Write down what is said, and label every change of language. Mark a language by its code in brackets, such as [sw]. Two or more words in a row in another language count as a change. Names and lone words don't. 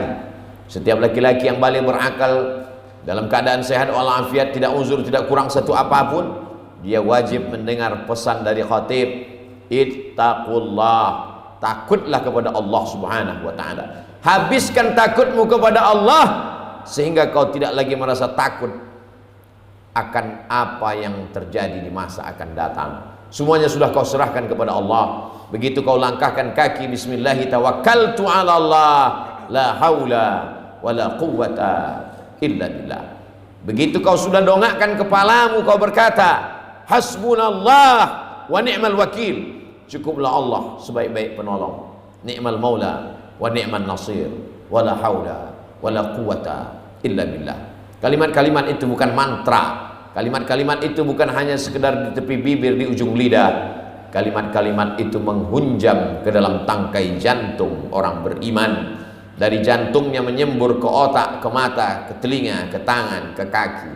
[id] Setiap laki-laki yang balik berakal dalam keadaan sehat walafiat, tidak uzur, tidak kurang satu apapun, dia wajib mendengar pesan dari khatib, ittaqullah, takutlah kepada Allah [ar] سبحانه وتعالى. [id] Habiskan takutmu kepada Allah sehingga kau tidak lagi merasa takut akan apa yang terjadi di masa akan datang. Semuanya sudah kau serahkan kepada Allah. Begitu kau langkahkan kaki, [ar] بسم الله توكلت على الله، لا حول ولا قوة إلا بالله. [id] Begitu kau sudah dongakkan kepalamu, kau berkata, [ar] حسبنا الله ونعم الوكيل. [id] Cukuplah Allah sebaik-baik penolong. [ar] نعم المولى ونعم النصير، ولا حول ولا قوة إلا بالله. [id] Kalimat-kalimat itu bukan mantra. Kalimat-kalimat itu bukan hanya sekedar di tepi bibir, di ujung lidah. Kalimat-kalimat itu menghunjam ke dalam tangkai jantung orang beriman. Dari jantungnya menyembur ke otak, ke mata, ke telinga, ke tangan, ke kaki.